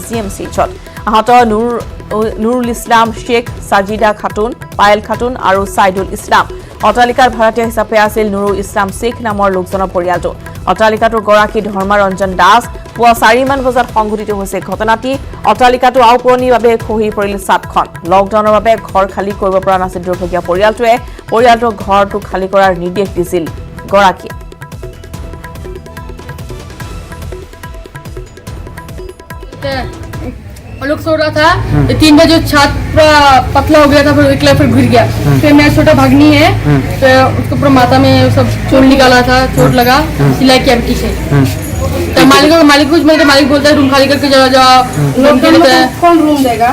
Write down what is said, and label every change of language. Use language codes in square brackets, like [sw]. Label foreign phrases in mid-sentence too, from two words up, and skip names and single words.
[as] জিএমচিএইচত আহত নুৰুল ইছলাম শেখ সাজিদা খাতুন পায়েল খাতুন আৰু সাইদুল ইছলাম অট্টালিকাৰ ভাড়াতীয়া হিচাপে আছিল নুৰুল ইছলাম শেখ নামৰ লোকজনৰ পৰিয়ালটো অট্টালিকাটোৰ গৰাকী ধৰ্মাৰঞ্জন দাস পুৱা 4 মান বজাত সংঘটিত হৈছে ঘটনাটি অট্টালিকাটো আওপুৰণিৰ বাবে খহি পৰিল ছাদখন লকডাউনৰ বাবে ঘৰ খালী কৰিব পৰা নাছিল দুৰ্ভগীয়া পৰিয়ালটোৰ ঘৰটো খালী কৰাৰ নিৰ্দেশ দিছিল গৰাকী [hi] लोग सो रहा था 3 बजे छत पूरा पतला हो गया था फिर निकला फिर गिर गया फिर मेरा छोटा भागनी है तो उसको पूरा माथा में सब चोट निकाला था चोट लगा सिलाई की एमटी से तो मालिक कुछ मेरे मालिक बोलता है रूम खाली करके जाओ रूम के लिए कौन रूम देगा